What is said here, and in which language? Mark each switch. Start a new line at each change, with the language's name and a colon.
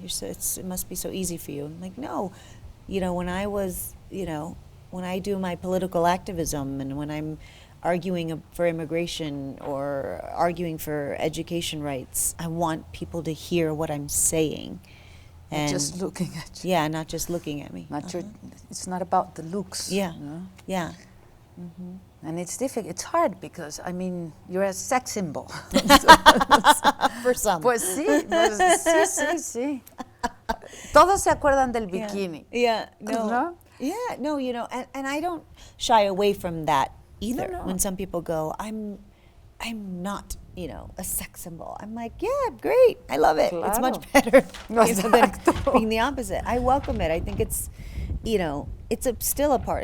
English: It must be so easy for you." I'm like, no. When I was, when I do my political activism and when I'm arguing for immigration or arguing for education rights, I want people to hear what I'm saying. And just looking at you. Yeah, not just looking at me. It's not about the looks. Yeah. No? Yeah. And it's difficult. It's hard because, I mean, you're a sex symbol. For some.
Spanish: Pues sí. Todos se acuerdan del bikini.
English: Yeah. No. Yeah, no, and I don't shy away from that either. No. When some people go, I'm not, a sex symbol. I'm like, yeah, great. I love it. It's much
Spanish: Claro.
English: better than
Spanish: Exacto.
English: being the opposite. I welcome it. I think it's, it's still a part.